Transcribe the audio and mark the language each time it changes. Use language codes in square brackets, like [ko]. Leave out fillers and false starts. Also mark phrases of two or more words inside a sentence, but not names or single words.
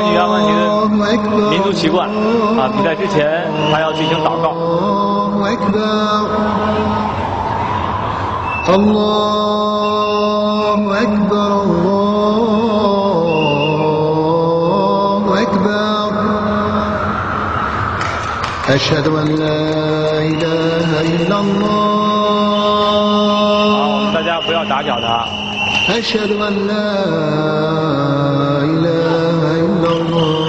[zh] 曼尼的民族习惯啊，比赛之前还要进行祷告。 [ar] أشهد أن لا إله إلا الله [zh] 好，大家不要打搅他。 [ar] أشهد أن لا إله إلا الله